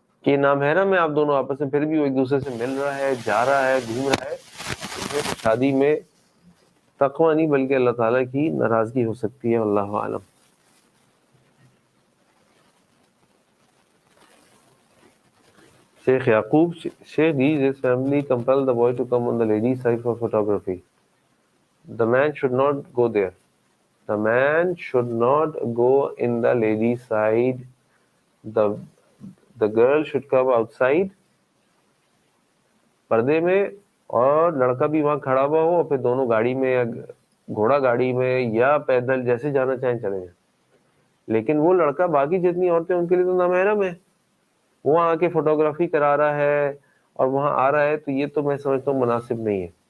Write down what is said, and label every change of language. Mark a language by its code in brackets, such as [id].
[ur] کہ نامحرم ہے آپ دونوں آپس میں، پھر بھی وہ ایک دوسرے سے مل رہا ہے، جا رہا ہے، گھوم رہا ہے، شادی میں تقوی نہیں بلکہ اللہ تعالیٰ کی ناراضگی ہو سکتی ہے، اللہ عالم۔ [en] Sheikh Yaqub, Sheikh, his family compelled the boy to come on the ladies' side for photography. The man should not go there. The man should not go in the ladies' side. The girl should come outside [ur] پردے میں، اور لڑکا بھی وہاں کھڑا ہوا ہو، اور پھر دونوں گاڑی میں یا گھوڑا گاڑی میں یا پیدل جیسے جانا چاہیں چلے جائیں، لیکن وہ لڑکا باقی جتنی عورتیں ان کے لیے تو نامحرم ہے، وہ آ کے فوٹوگرافی کرا رہا ہے اور وہاں آ رہا ہے، تو یہ تو میں سمجھتا ہوں مناسب نہیں ہے۔